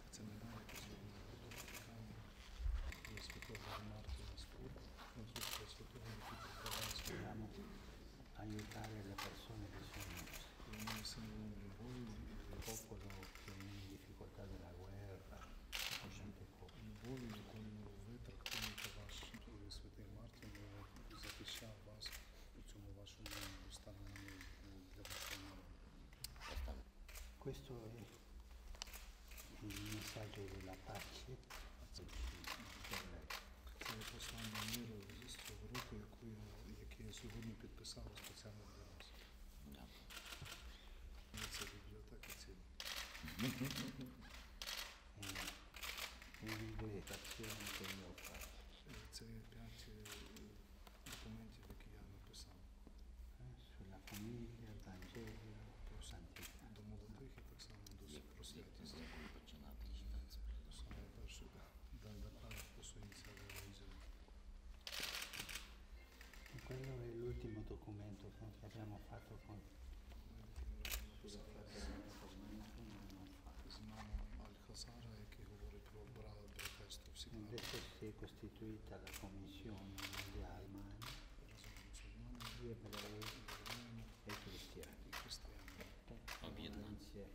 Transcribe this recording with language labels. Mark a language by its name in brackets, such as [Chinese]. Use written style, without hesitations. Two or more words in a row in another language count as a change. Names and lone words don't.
[Italian] Dobbiamo aiutare le persone che sono il popolo che è in difficoltà della guerra, tante cose. [Ukrainian] Святий Мартин захищав вас у цьому вашому стані для вашого народу. [Italian] Questo è il messaggio della pace. [Ukrainian] Це послання миру з цього року, яке я сьогодні підписав спеціально для вас. Це бібліотека ціла. [Italian] L'interpretazione che io ho fatto. [Ukrainian] Це 5 документів, які я написав. [Italian] Sulla famiglia, il Vangelo, [Ukrainian] Про [Italian] santità. [Ukrainian] до молодих і так само про святість. Коли починати читати. Саме перше, [Italian] da quale posso iniziare a leggere. E quello è l'ultimo documento che abbiamo fatto con [Ukrainian] З Імамом Аль-Хазара, який говорить про братерство всіх народів. [Italian] Adesso si è costituita la commissione degli Almani, [Ukrainian] Разом з мусульманами, [Italian] gli ebrei [Ukrainian] євреями [Italian] e cristiani. [Ukrainian] і християнами. Об'єднання. [Italian] Insieme.